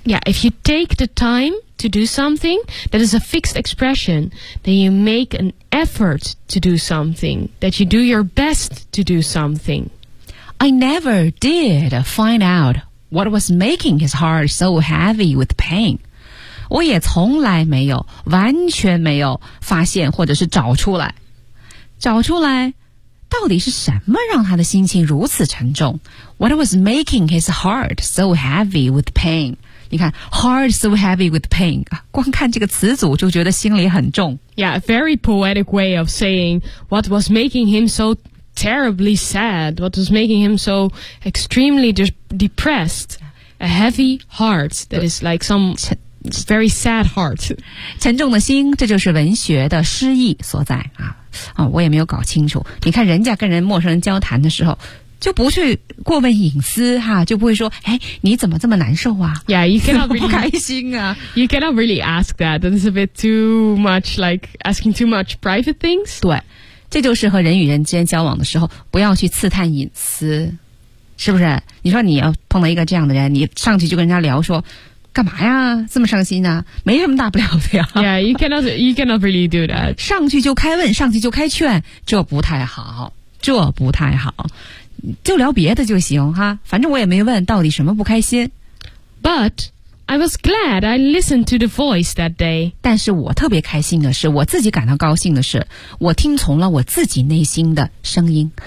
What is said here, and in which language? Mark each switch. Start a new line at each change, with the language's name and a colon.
English: Yeah, if you take the time to do something that is a fixed expression then you make an effort to do something that you do your best to do something I never did find out what was making his heart so heavy with pain.
Chinese: 我也从来没有，完全没有发现或者是找出来到底是什么让他的心情如此沉重。
English: What was making his heart so heavy with pain?
Chinese: 你看 ,
English: heart so heavy with pain,
Chinese: 光看这个词组就觉得心里很重。
English: Yeah, a very poetic way of saying what was making him so... terribly sad, what was making him so extremely depressed, a heavy heart that is like some very sad heart.
Chinese: 沉重的心，这就是文学的诗意所在啊！啊，我也没有搞清楚。你看人家跟人陌生人交谈的时候，就不去过问隐私哈，就不会说，哎，你怎么这么难受啊
English: ？Yeah, you cannot really,
Chinese: 不开心啊。
English: You cannot really ask that. That's a bit too much, like asking too much private things.
Chinese: 对。这就是和人与人之间交往的时候不要去刺探隐私，是不是？你说你要碰到一个这样的人，你上去就跟人家聊说干嘛呀，这么伤心呢、啊、没什么大不了的呀。
English: Yeah, you cannot really do that.
Chinese: 上去就开问，上去就开劝，这不太好，就聊别的就行哈，反正我也没问到底什么不开心。
English: ButI was glad I listened to the voice that day.
Chinese: 但是我特别开心的是，我自己感到高兴的是，我听从了我自己内心的声音。